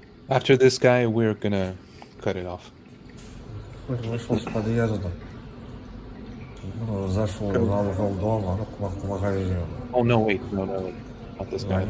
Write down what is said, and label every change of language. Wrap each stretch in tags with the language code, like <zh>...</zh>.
<en>After this guy, we're gonna cut it off.</en> <ru>Вышел с подъезда. Зашел на угол дома, к магазину.</ru> <en>Oh no, wait, no, not this guy.</en>